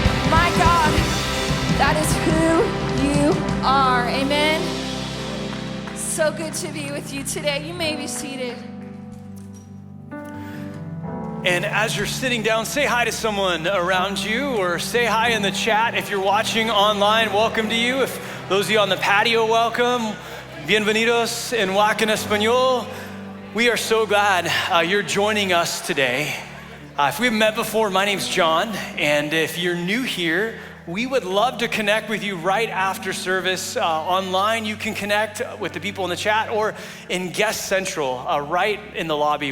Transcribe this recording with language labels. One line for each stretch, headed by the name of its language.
English: My God, that is who you are. Amen. So good to be with you today. You may be seated. And as you're sitting down, say hi to someone around you or say hi in the chat. If you're watching online, welcome to you. If those of you on the patio, welcome.
Spanish: Bienvenidos en WAC en Español.
English: We are so glad you're joining us today. If we haven't met before, my name's John. And if you're new here, we would love to connect with you right after service. Online, you can connect with the people in the chat or in Guest Central, right in the lobby.